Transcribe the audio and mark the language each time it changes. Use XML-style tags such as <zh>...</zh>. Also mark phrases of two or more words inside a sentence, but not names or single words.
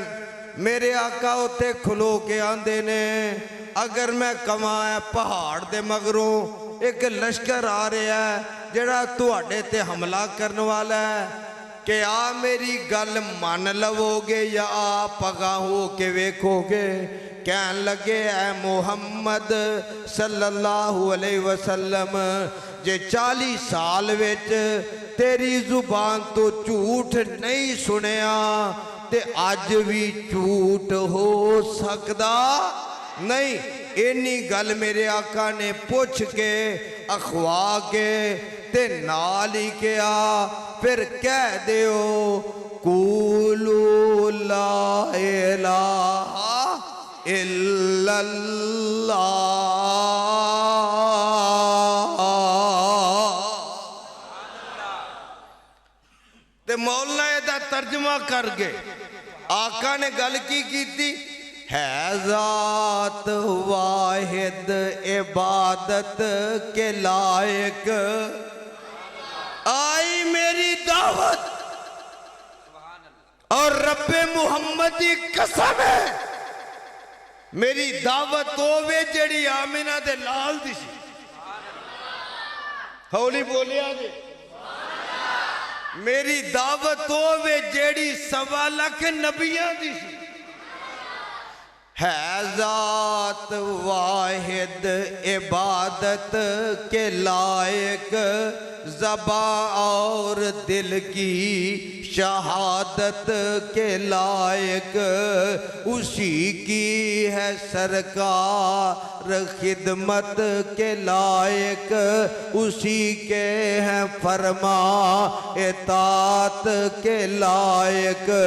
<pa>میرے آقا اتے کھلو کے آندے نے، اگر میں کہواں پہاڑ دے مگروں اک لشکر آ رہیا ہے جیہڑا تہاڈے تے حملہ کرن والا ہے، کہ آ میری گل من لوو گے یا آ پگا ہو کے ویکھو گے? کہن لگے اے محمد</pa> <ar>صلى الله عليه وسلم,</ar> <pa>جے 40 سال وچ تیری زبان توں جھوٹ نہیں سنیا تے اج بھی جھوٹ ہو سکدا نہیں. انی گل میرے آقا نے پچھ کے اکھوا کے تے نال ہی کیا، فیر کہہ دیو</pa> <ar>قولوا لا إله إلا الله.</ar> <pa>تے مولا ایدا ترجمہ کر گئے. آقا نے گل کی سی,</pa> <ur>ہے ذات واحد عبادت کے لائق</ur> <pa>آئی میری دعوت.</pa> <ur>اور ربِ محمد کی قسم ہے,</ur> <pa>میری دعوت ہووے جیہڑی آمنہ دے لال دی سی. ہولی بولیا جے. میری دعوت ہووے جیہڑی 1.25 لکھ نبیاں دی سی.</pa> <ur>ہے ذات واحد عبادت کے لائق، زباں اور دل کی شہادت کے لائق، اسی کی ہے سرکار خدمت کے لائق، اسی کے ہیں فرماں اطاعت کے لائق.</ur>